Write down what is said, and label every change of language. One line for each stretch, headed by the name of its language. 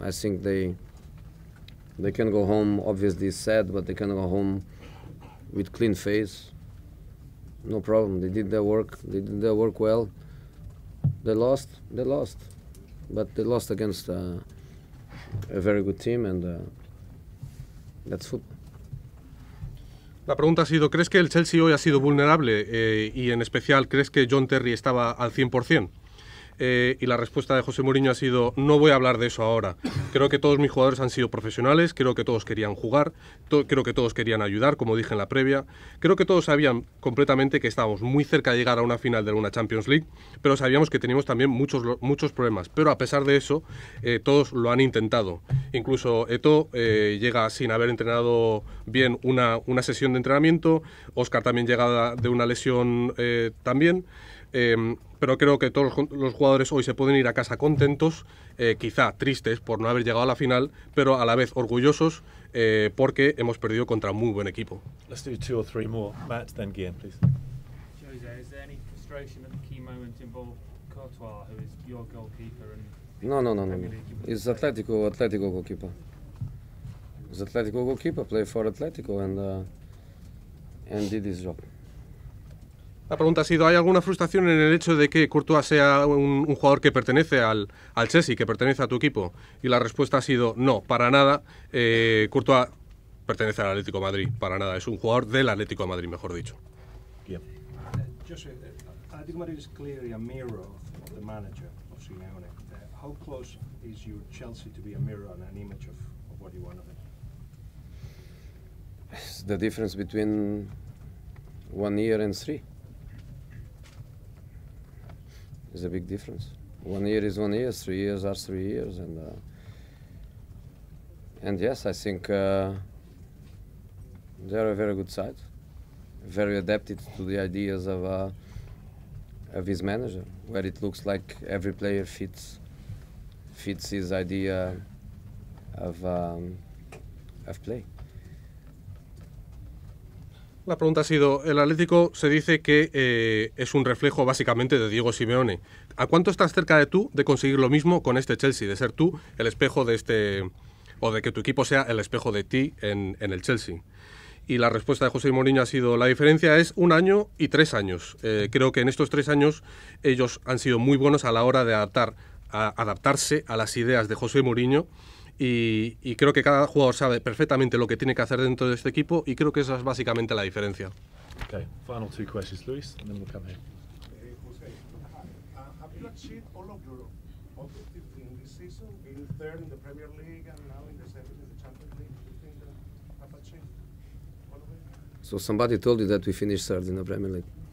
English: I think they can go home, obviously sad, but they can go home with clean face. No problem. They did their work. They did their work well. They lost, but they lost against a very good team, and that's football.
Spanish: La pregunta ha sido, ¿crees que el Chelsea hoy ha sido vulnerable? Y en especial, ¿crees que John Terry estaba al 100%? Y la respuesta de José Mourinho ha sido, no voy a hablar de eso ahora. Creo que todos mis jugadores han sido profesionales, creo que todos querían jugar, creo que todos querían ayudar, como dije en la previa. Creo que todos sabían completamente que estábamos muy cerca de llegar a una final de una Champions League, pero sabíamos que teníamos también muchos problemas. Pero a pesar de eso, todos lo han intentado. Incluso Eto'o llega sin haber entrenado bien una sesión de entrenamiento, Oscar también llega de una lesión también. Pero creo que todos los jugadores hoy se pueden ir a casa contentos, quizá tristes por no haber llegado a la final, pero a la vez orgullosos porque hemos perdido contra un muy buen equipo.
English: Let's do 2 or 3 more. Matt, then Guillaume, please. Jose, is there any frustration at the key moment involved Courtois, who is your goalkeeper? No. It's Atletico goalkeeper. It's Atletico goalkeeper, play for Atletico, and did his job.
Spanish: La pregunta ha sido, ¿hay alguna frustración en el hecho de que Courtois sea un jugador que pertenece al Chelsea, que pertenece a tu equipo? Y la respuesta ha sido, no, para nada. Courtois pertenece al Atlético de Madrid, para nada. Es un jugador del Atlético de Madrid, mejor dicho.
English: Yeah. Joshua, Athletico Madrid is clearly a mirror of the manager of Simeone. how close is your Chelsea to be a mirror and an image of what you want to be? It's the difference between 1 year and 3. It's a big difference. 1 year is 1 year, 3 years are 3 years, and yes, I think they're a very good side, very adapted to the ideas of his manager, where it looks like every player fits his idea of play.
Spanish: La pregunta ha sido, el Atlético se dice que es un reflejo básicamente de Diego Simeone. ¿A cuánto estás cerca de tú de conseguir lo mismo con este Chelsea, de ser tú el espejo de este, o de que tu equipo sea el espejo de ti en el Chelsea? Y la respuesta de José Mourinho ha sido, la diferencia es 1 año y 3 años. Creo que en estos 3 años ellos han sido muy buenos a la hora de adaptarse a las ideas de José Mourinho. Y creo que cada jugador sabe perfectamente lo que tiene que hacer dentro de este equipo y creo que esa es básicamente la diferencia.
English: Okay, final 2 questions, Luis, and then we'll come here. Jose, have you achieved all of your objectives in this season, being third in the Premier League and now in the semis in the Champions League? Do you think that have achieved all of it? So somebody told you that we finished third in the Premier League.